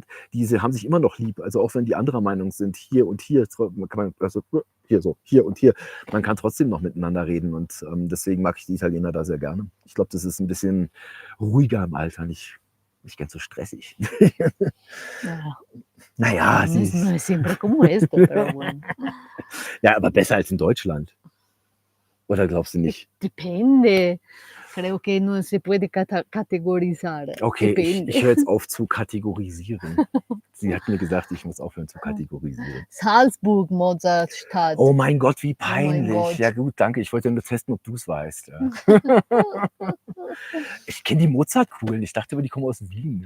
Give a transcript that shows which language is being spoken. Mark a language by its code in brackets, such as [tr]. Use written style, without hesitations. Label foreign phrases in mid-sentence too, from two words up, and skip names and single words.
[de] Diese haben sich immer noch lieb. Also auch wenn die anderer Meinung sind, hier und hier, hier und hier, man kann trotzdem noch miteinander reden. Und deswegen mag ich die Italiener da sehr gerne. Ich glaube, das ist ein bisschen ruhiger im Alter, nicht ganz so stressig. Naja, [es] no es siempre como esto, pero bueno. [de] Ja, aber besser als in Deutschland. Oder glaubst du nicht? [es] Depende. Creo que no se puede categorizar. [de] Okay, ich höre jetzt auf zu kategorisieren. Sie hat mir gesagt, ich muss aufhören zu kategorisieren. Salzburg, Mozartstadt. Oh mein Gott, wie peinlich. Oh Gott. Ja gut, danke. Ich wollte nur testen, ob du es weißt. Ja. Ich kenne die Mozartkugeln. Ich dachte aber, die kommen aus Wien.